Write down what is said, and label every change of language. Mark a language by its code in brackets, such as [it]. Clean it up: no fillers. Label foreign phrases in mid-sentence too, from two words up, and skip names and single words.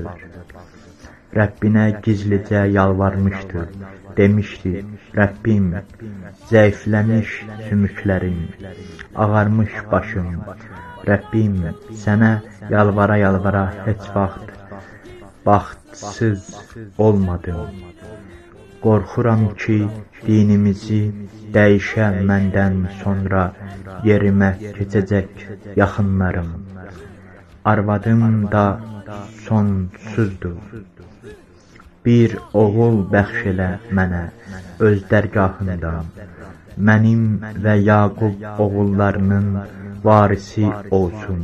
[tr] Rabbine gizlice yalvarmıştı. Demişti, Rabbim, zayıflamış sümüklerim, ağarmış başım. Rabbim, sana yalvara yalvara hiç baxtsız olmadım. [az] Qorxuram ki, dinimizi dəyişə məndən sonra yerimə keçəcək yaxınlarım. Arvadım da sonsuzdur. Bir oğul bəxş elə mənə öz dərgahından, mənim və Yaqub oğullarının varisi olsun.